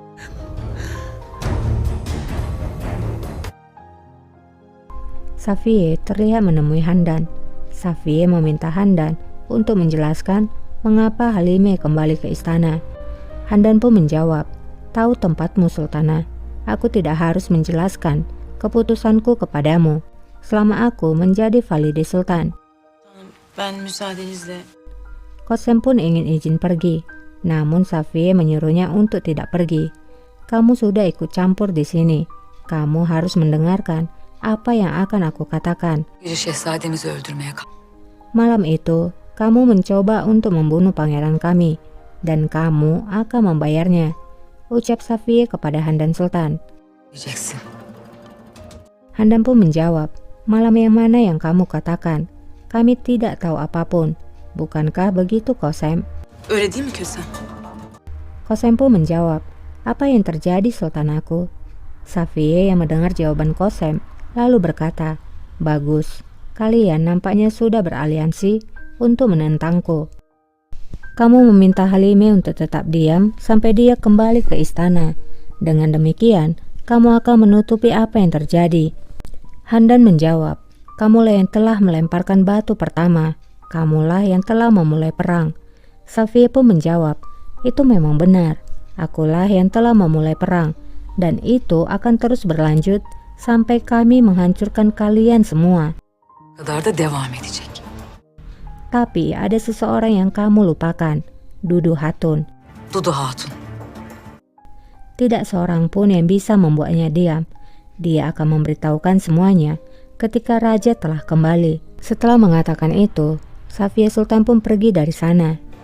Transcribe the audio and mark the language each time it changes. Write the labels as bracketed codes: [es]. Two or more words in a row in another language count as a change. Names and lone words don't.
[id] Safie terlihat menemui Handan. Safie meminta Handan untuk menjelaskan mengapa Halime kembali ke istana. Handan pun menjawab, tahu tempatmu Sultana. Aku tidak harus menjelaskan keputusanku kepadamu selama aku menjadi valide Sultan. [tr] Ben müsaadenizle. [id] Kosem pun ingin izin pergi, namun Safie menyuruhnya untuk tidak pergi. Kamu sudah ikut campur di sini. Kamu harus mendengarkan apa yang akan aku katakan. [tr] Gece şehzademizi öldürmeye kalk. [id] Malam itu, kamu mencoba untuk membunuh pangeran kami, dan kamu akan membayarnya, ucap Safie kepada Handan Sultan. [tr] Diyeceksin. [id] Handan pun menjawab, malam yang mana yang kamu katakan? Kami tidak tahu apapun. Bukankah begitu, Kosem? [tr] Öyle değil mi Kösem? [id] Kosem pun menjawab, apa yang terjadi Sultanaku? Safie yang mendengar jawaban Kosem lalu berkata, bagus, kalian nampaknya sudah beraliansi untuk menentangku. Kamu meminta Halime untuk tetap diam sampai dia kembali ke istana. Dengan demikian, kamu akan menutupi apa yang terjadi. Handan menjawab, kamulah yang telah melemparkan batu pertama. Kamulah yang telah memulai perang. Safie pun menjawab, itu memang benar. Akulah yang telah memulai perang. Dan itu akan terus berlanjut sampai kami menghancurkan kalian semua. [tr] Kadar da devam edecek. [id] Tapi ada seseorang yang kamu lupakan, Dudu Hatun. Dudu Hatun. Tidak seorang pun yang bisa membuatnya diam. Dia akan memberitahukan semuanya ketika raja telah kembali. Setelah mengatakan itu, Safie Sultan pun pergi dari sana.